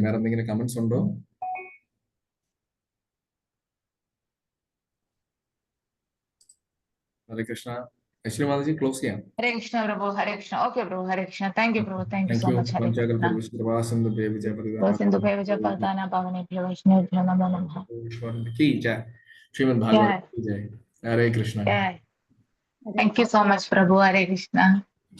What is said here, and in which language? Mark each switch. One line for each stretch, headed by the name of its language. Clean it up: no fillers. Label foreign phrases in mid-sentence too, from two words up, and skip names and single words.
Malayalam: വേറെ എന്തെങ്കിലും കമന്റ്സ് ഉണ്ടോ? ഹരേ കൃഷ്ണ. അശ്വിനി മാതാജി ക്ലോസ് ചെയ്യാം. ഹരേ കൃഷ്ണ പ്രഭു. ഹരേ കൃഷ്ണ. ഓക്കെ പ്രഭു. ഹരേ കൃഷ്ണ.
English: thank you
Malayalam: പ്രഭു.
English: thank you so much.
Malayalam: ഹരേ കൃഷ്ണ.
Sanskrit: സിന്ധുഭേവ പാവനേഭ്യോ വൈഷ്ണവേഭ്യോ നമോ നമഃ.
Hindi: श्रीमद् भागवत की जय. ഹരേ കൃഷ്ണ.
English: thank you so much പ്രഭു. ഹരേ കൃഷ്ണ.